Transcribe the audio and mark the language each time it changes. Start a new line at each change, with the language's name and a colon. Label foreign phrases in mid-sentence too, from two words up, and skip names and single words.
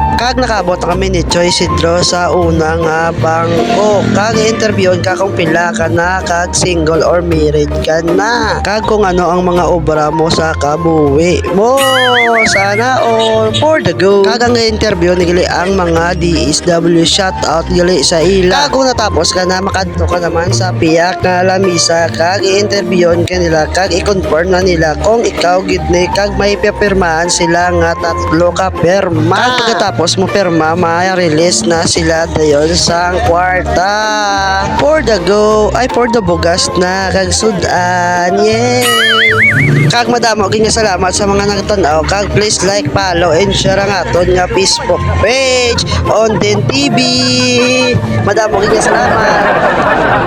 Hiligaynon: Kag nakabot na kami ni Choy Sidro sa unang bangko. Kag interviewon ka kung pila ka na, kag
English: single or married
Hiligaynon: ka na. Kag kung ano ang mga obra mo sa kabuwi mo.
Filipino: Sana all
English: for the go.
Hiligaynon: Kag ang interview ni gali ang mga DSW,
English: shout out
Hiligaynon: gali sa ila. Kag kung natapos ka na, makadto ka naman sa piyak na lamisa. Kag i-interviewon ka nila, kag i-confirm na nila kung ikaw gid ni, kag may pipirmahan sila nga tatlo ka pirma. Kag pagkatapos mo pirma, ma-release na sila dayon sa kwarta.
English: For the go,
Hiligaynon: ay for the bugas na kag sudan. Yay! Kag madamo gyud nga salamat sa mga nagtan-aw. Kag
English: please like, follow and share
Hiligaynon: ang aton nga Facebook page, Onden TV. Madamo gyud nga salamat.